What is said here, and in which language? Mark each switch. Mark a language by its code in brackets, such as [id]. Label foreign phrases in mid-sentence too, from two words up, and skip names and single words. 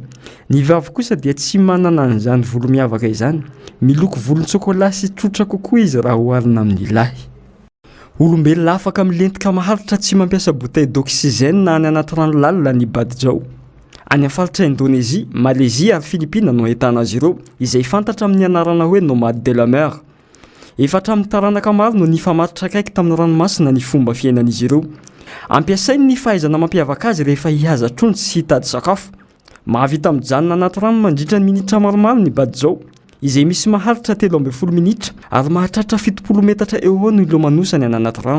[mg] Ny vavy kosa dia tsy manana an'izany volo miavaka izany, miloko volon-tsokola sy tsotra kokoa izy raha oharina amin'ny lahy. Olombelona afaka milentika maharitra tsy mampiasa [fr] bouteille d'oxygène [mg] na any anaty rano lalina ny Badjao. Any amin'ny faritra Indonésia, Malaisie ary Filipina no ahitana azy ireo izay fantatra amin'ny anarana hoe [fr] nomade de la mer. [mg] Efa hatramin'ny taranaka maro no nifamatotra akaiky tamin'ny ranomasina ny fomba fiainan'izy ireo. Ampiasainy ny fahaizana mampiavaka azy rehefa hihaza trondro sy hitady sakafo. Mahavita mijanona anaty rano mandritra ny minitra maromaro ny Badjao izay misy maharitra 30 minitra ary mahatratra 70 metatra eo no ilomanosany any anaty rano.